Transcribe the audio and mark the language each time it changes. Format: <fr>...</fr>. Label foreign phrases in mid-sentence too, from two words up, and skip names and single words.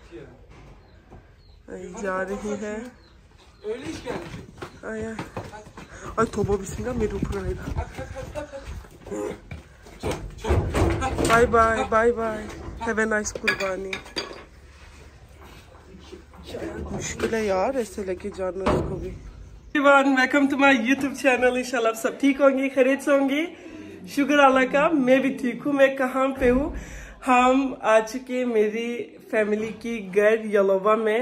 <hi>जा रही है।</hi> <tr>Öyle iş gelmiş.</tr> <hi>आया ay toba bismillah मेरे ऊपर आएगा।</hi> <en>bye bye bye bye, have a nice कुर्बानी।</en> <hi>मुश्किल है यार ऐसे लेके जाना उसको भी।</hi> <en>welcome to my YouTube channel.</en> <hi>इंशाल्लाह आप सब ठीक होंगे, खैरियत से होंगे। शुक्र अल्लाह का, मैं भी ठीक हूँ। मैं कहाँ पे हूँ? हम आ चुके मेरी फैमिली की घर यलोवा में।</hi>